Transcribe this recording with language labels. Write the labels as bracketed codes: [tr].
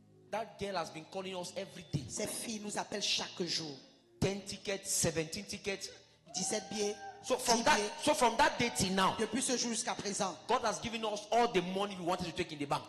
[en] that girl has been calling us every day. [fr] ces filles nous appellent chaque jour. [en] 10 tickets, 17 tickets. [fr] 17 billets. [en] So [fr] 10 billets. [en] from that day till now, [fr] Depuis ce jour jusqu'à présent, [en] God has given us all the money we wanted to take in the bank.